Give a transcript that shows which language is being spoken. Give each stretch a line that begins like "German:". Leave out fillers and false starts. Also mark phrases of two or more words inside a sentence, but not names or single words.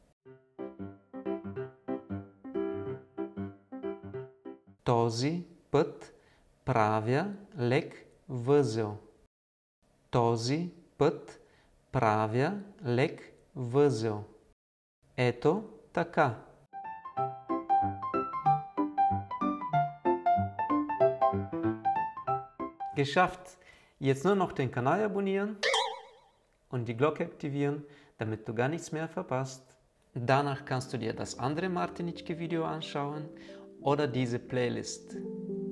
Bulgarian: Този път правя лек възел. Този път правя лек възел. Ето така.
German: Geschafft! Jetzt nur noch den Kanal abonnieren und die Glocke aktivieren, damit du gar nichts mehr verpasst. Danach kannst du dir das andere Martinitschke Video anschauen oder diese Playlist.